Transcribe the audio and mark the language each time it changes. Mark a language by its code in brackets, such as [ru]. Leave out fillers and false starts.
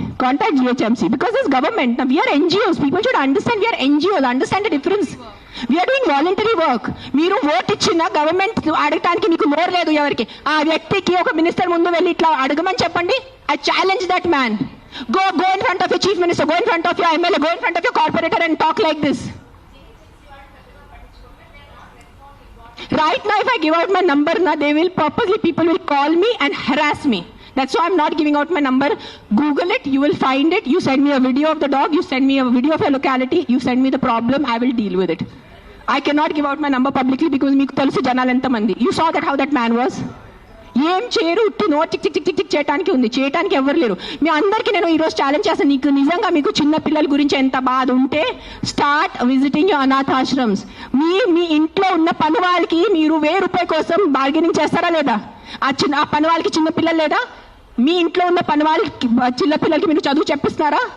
[en] Contact GHMC because this government. Now we are NGOs. People should understand we are NGOs. Understand the difference. We are doing voluntary work. [te] మీరు vote ఇచ్చిన government అడగటానికి నీకు నోరు లేదు. ఎవరికి? ఆ వ్యక్తికి ఒక మినిస్టర్ ముందు వెళ్ళి ఇట్లా అడగమని చెప్పండి. [en] I challenge that man. Go in front of your chief minister. Go in front of your MLA. Go in front of your corporator and talk like this. Right now, if I give out my number, people will call me and harass me. That's why I'm not giving out my number. Google it, you will find it. You send me a video of the dog, you send me a video of your locality, you send me the problem, I will deal with it. I cannot give out my number publicly because [te] meeku telusu janal enta mandi. [en] You saw that how that man was. [te] ఏం చేయరు, ఉట్టి no tick tick tick tick tick చేయడానికి ఉంది, చేయడానికి ఎవరు లేరు. మీ అందరికీ నేను ఈరోజు ఛాలెంజ్ చేస్తాను, నీకు నిజంగా మీకు చిన్న పిల్లల గురించి ఎంత బాధ ఉంటే [en] start visiting your [te] అనాథాశ్రమ్స్. మీ ఇంట్లో ఉన్న పని వాళ్ళకి మీరు ₹1000 కోసం బార్గెనింగ్ చేస్తారా లేదా? ఆ పని వాళ్ళకి చిన్న పిల్లలు లేదా? మీ ఇంట్లో ఉన్న పని వాళ్ళకి చిన్న పిల్లలకి మీరు చదువు చెప్పిస్తున్నారా?